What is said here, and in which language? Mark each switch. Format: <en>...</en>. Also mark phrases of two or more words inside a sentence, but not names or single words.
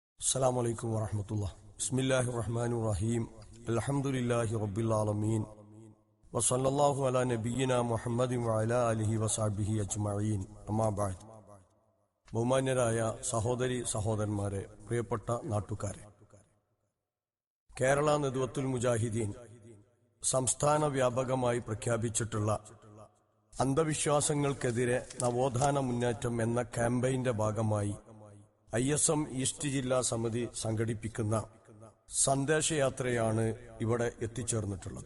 <ar>السلام عليكم ورحمة الله. بسم الله الرحمن الرحيم. الحمد لله رب العالمين وصلى الله على نبينا محمد وعلى آله وصحبه أجمعين. أما بعد.</ar> <ml>ബഹുമാന്യരായ സഹോദരി സഹോദരന്മാരെ, പ്രിയപ്പെട്ട നാട്ടുകാരെ, കേരള നദ്വത്തുൽ മുജാഹിദീൻ സംസ്ഥാന വ്യാപകമായി പ്രഖ്യാപിച്ചിട്ടുള്ള അന്ധവിശ്വാസങ്ങൾക്കെതിരെ നവോത്ഥാന മുന്നേറ്റം എന്ന ക്യാമ്പയിന്റെ ഭാഗമായി ISM ഈസ്റ്റ് ജില്ലാ സമിതി സംഘടിപ്പിക്കുന്ന സന്ദേശയാത്രയാണ് ഇവിടെ എത്തിച്ചേർന്നിട്ടുള്ളത്.</ml>